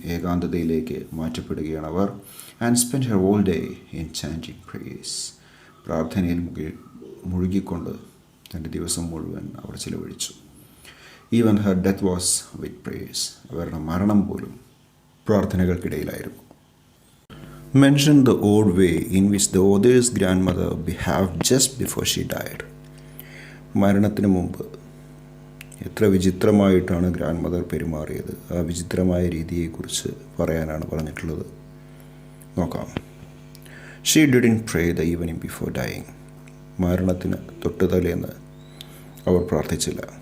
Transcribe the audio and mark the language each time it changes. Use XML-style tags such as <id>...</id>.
<ml>ഏകാന്തതയിലേക്ക് മാറ്റപ്പെടുകയാണ് our.</ml> <en>And spend her all day in chanting prayers.</en> <ml>പ്രാർത്ഥനയിൽ മുഴുകിക്കൊണ്ട് തൻ്റെ ദിവസം മുഴുവൻ അവർ ചിലവഴിച്ചു.</ml> <en>Even her death was with prayers.</en> <ml>അവരുടെ മരണം പോലും പ്രാർത്ഥനകൾക്കിടയിലായിരുന്നു.</ml> <en>Mention the odd way in which the author's grandmother behaved just before she died.</en> <ml>മരണത്തിന് മുമ്പ് എത്ര വിചിത്രമായിട്ടാണ് ഗ്രാൻഡ് മദർ പെരുമാറിയത്. ആ വിചിത്രമായ രീതിയെക്കുറിച്ച് പറയാനാണ് പറഞ്ഞിട്ടുള്ളത്. നോക്കാം.</ml> <en>She didn't pray the evening before dying.</en> <ml>മരണത്തിന് തൊട്ട് തലേന്ന് അവർ പ്രാർത്ഥിച്ചില്ല.</ml>